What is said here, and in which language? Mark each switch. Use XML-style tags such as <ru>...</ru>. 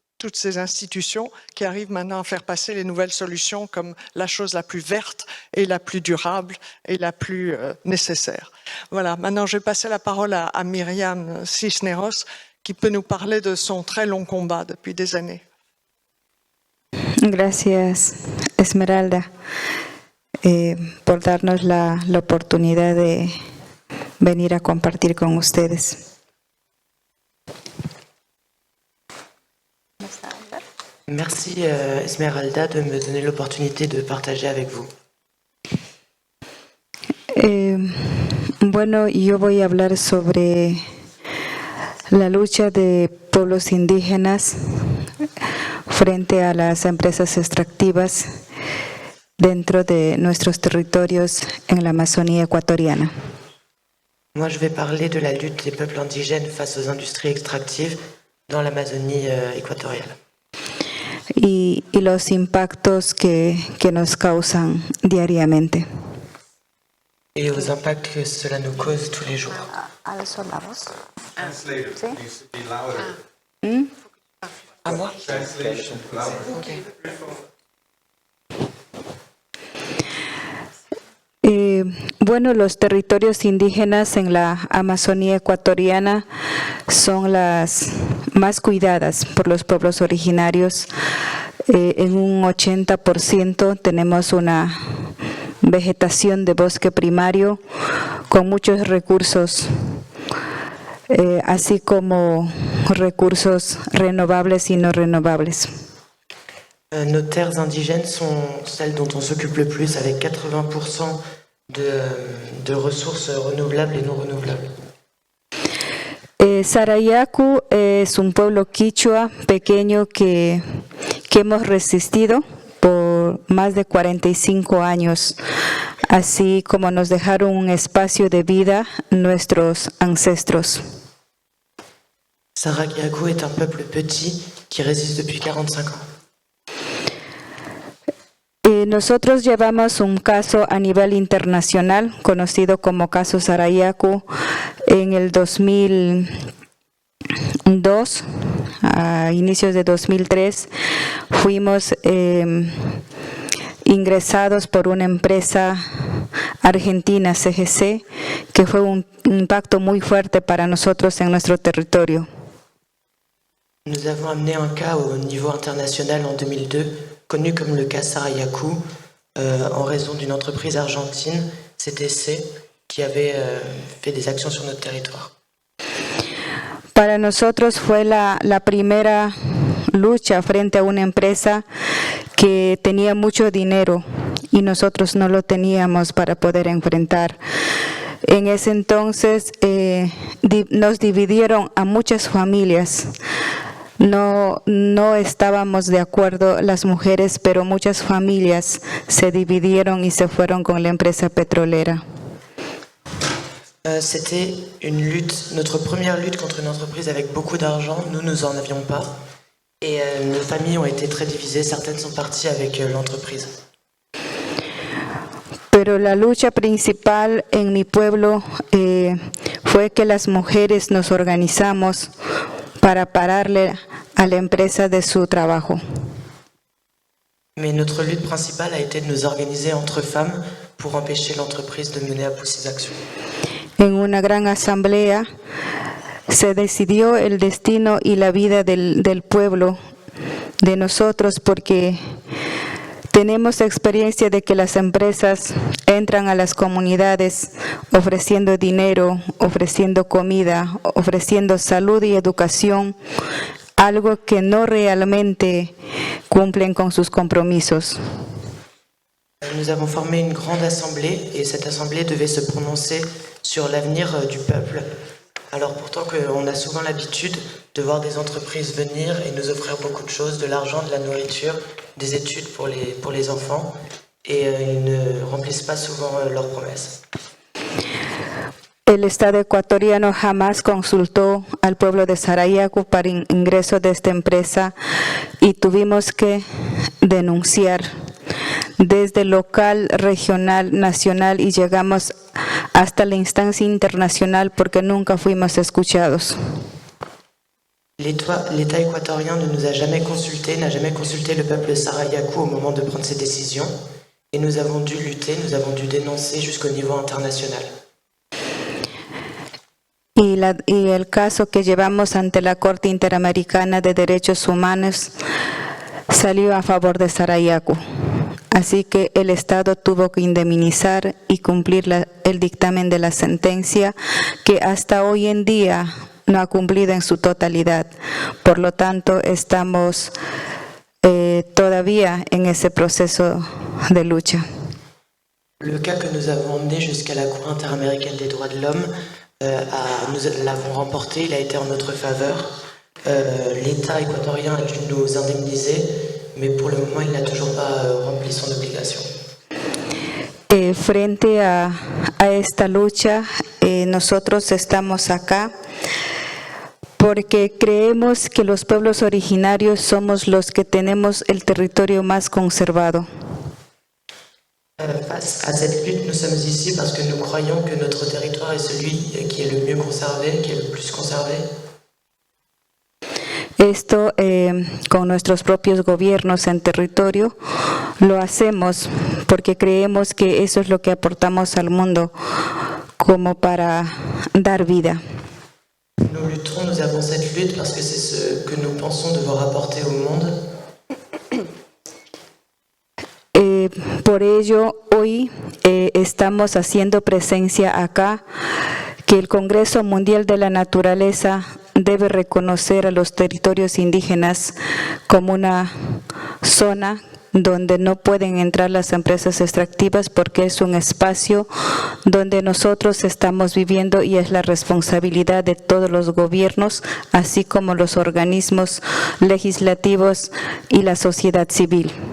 <fr>toutes ces institutions qui arrivent maintenant à faire passer les nouvelles solutions comme la chose la plus verte et la plus durable et la plus nécessaire. Voilà, maintenant je vais passer la parole à Mirian Cisneros qui peut nous parler de son très long combat depuis des années.</fr> <es>Gracias, Esmeralda, por darnos la oportunidad de venir a compartir con ustedes.</es> <fr>Merci Esmeralda de me donner l'opportunité de partager avec vous.</fr> <es>Bueno, yo voy a hablar sobre la lucha de pueblos indígenas frente a las empresas extractivas dentro de nuestros territorios en la Amazonía ecuatoriana.</es> <fr>Moi, je vais parler de la lutte des peuples indigènes face aux industries extractives dans l'Amazonie équatoriale.</fr> <es>Y los impactos que nos causan diariamente.</es> <fr>Et aux impacts que cela nous cause tous les jours. À moi?</fr> <es>Bueno, los territorios indígenas en la Amazonía ecuatoriana son las más cuidadas por los pueblos originarios. En un 80% tenemos una vegetación de bosque primario con muchos recursos, así como recursos renovables y no renovables.</es> <fr>Nos terres indigènes sont celles dont on s'occupe le plus, avec 80% de ressources renouvelables et non renouvelables.</fr> <es>Sarayaku es un pueblo quichua pequeño que hemos resistido por más de 45 años, así como nos dejaron un espacio de vida nuestros ancestros.</es> <fr>Sarayaku est un peuple petit qui résiste depuis 45 ans.</fr> <es>Nosotros llevamos un caso a nivel internacional, conocido como caso Sarayaku, en el 2002, a inicios de 2003, fuimos ingresados por una empresa argentina, CGC, que fue un impacto muy fuerte para nosotros en nuestro territorio.</es> <fr>Nous avons amené un cas au niveau international en 2002, connu comme le cas Sarayaku, en raison d'une entreprise argentine, CTC, qui avait fait des actions sur notre territoire.</fr> <es>Para nosotros fue la primera lucha frente a una empresa que tenía mucho dinero y nosotros no lo teníamos para poder enfrentar. En ese entonces nos dividieron a muchas familias. No estábamos de acuerdo las mujeres, pero muchas familias se dividieron y se fueron con la empresa petrolera.</es> <fr>C'était une lutte, notre première lutte contre une entreprise avec beaucoup d'argent. Nous en avions pas. Et nos familles ont été très divisées. Certaines sont parties avec l'entreprise.</fr> <es>Pero la lucha principal en mi pueblo fue que las mujeres nos organizamos para pararle a la empresa de su trabajo.</es> <fr>Mais notre lutte principale a été de nous organiser entre femmes pour empêcher l'entreprise de mener à bout ses actions.</fr> <es>En una gran asamblea se decidió el destino y la vida del pueblo, de nosotros, porque tenemos experiencia de que las empresas entran a las comunidades ofreciendo dinero, ofreciendo comida, ofreciendo salud y educación, algo que no realmente cumplen con sus compromisos.</es> <fr>Nous avons formé une grande assemblée et cette assemblée devait se prononcer sur l'avenir du peuple. Alors pourtant qu'on a souvent l'habitude de voir des entreprises venir et nous offrir beaucoup de choses, de l'argent, de la nourriture, des études pour les enfants, et ils ne remplissent pas souvent leurs promesses.</fr> <es>El Estado ecuatoriano jamás consultó al pueblo de Sarayaku para ingreso de esta empresa y tuvimos que denunciar desde local, regional, nacional y llegamos hasta la instancia internacional porque nunca fuimos escuchados.</es> <fr>L'État équatorien ne nous a jamais consultés, n'a jamais consulté le peuple Sarayaku au moment de prendre ses décisions. Et nous avons dû lutter, nous avons dû dénoncer jusqu'au niveau international.</fr> <es>Y el caso que llevamos ante la Corte Interamericana de Derechos Humanos salió a favor de Sarayaku. Así que el Estado tuvo que indemnizar y cumplir el dictamen de la sentencia que hasta hoy en día no ha cumplido en su totalidad. Por lo tanto, estamos todavía en ese proceso de lucha.</es> <fr>Le cas que nous avons emmené jusqu'à la Cour interaméricaine des droits de l'homme, nous l'avons remporté, il a été en notre faveur. L'État équatorien a dû nous indemniser, mais pour le moment, il n'a toujours pas rempli son obligation.</fr> <es>Frente a esta lucha, nosotros estamos acá porque creemos que los pueblos originarios somos los que tenemos el territorio más conservado.</es> <fr>Face à cette lutte, nous sommes ici parce que nous croyons que notre territoire est celui qui est le mieux conservé, qui est le plus conservé.</fr> <es>Esto con nuestros propios gobiernos en territorio lo hacemos porque creemos que eso es lo que aportamos al mundo como para dar vida.</es> <fr>Nous luttons, nous avons cette lutte parce que c'est ce que nous pensons devoir apporter au monde.</fr> <es>Por ello, hoy estamos haciendo presencia acá, que el Congreso Mundial de la Naturaleza debe reconocer a los territorios indígenas como una zona donde no pueden entrar las empresas extractivas porque es un espacio donde nosotros estamos viviendo y es la responsabilidad de todos los gobiernos, así como los organismos legislativos y la sociedad civil.</es>